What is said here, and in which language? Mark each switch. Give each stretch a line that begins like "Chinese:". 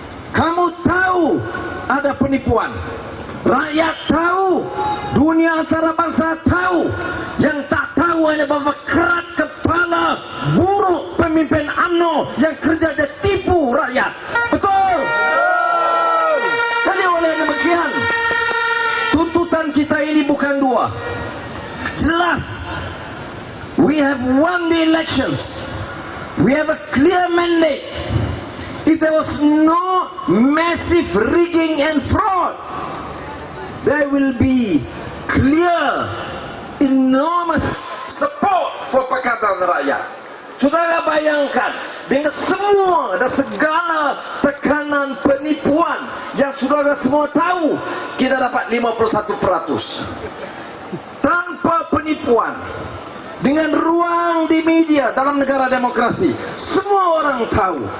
Malay: Kamu tahu ada penipuan, rakyat tahu, dunia antarabangsa tahu. Yang tak tahu hanya bahawa kerat kepala buruk pemimpin UMNO yang kerja dia tipu rakyat. Betul? Jadi oleh demikian, tuntutan kita ini bukan dua.
English: Jelas, we have won the elections. We have a clear mandate. If there was no massive rigging and fraud, there will be clear, enormous support for Pakatan Rakyat.
Malay: Saudara bayangkan, dengan semua dan segala tekanan penipuan yang saudara semua tahu, kita dapat 51%. Tanpa penipuan, dengan ruang di media dalam negara demokrasi, semua orang tahu.